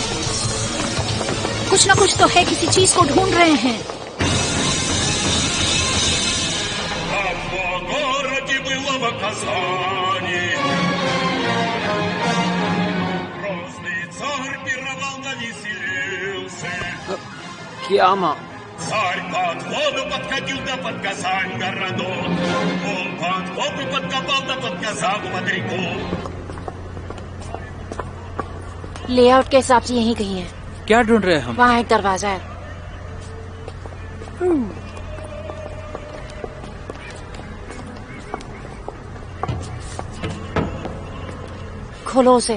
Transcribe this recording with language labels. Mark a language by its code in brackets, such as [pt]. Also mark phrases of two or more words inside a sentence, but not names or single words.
[hi] कुछ ना कुछ तो है, किसी चीज को ढूंढ रहे हैं। क्या माँ? [ru] Царь под воду подходил да под Казань городок. Он под воду подкопал да под Казань под реку. [hi] लेआउट के हिसाब से यहीं कहीं है। क्या ढूंढ रहे हैं हम? वहाँ एक दरवाजा है। खोलो उसे।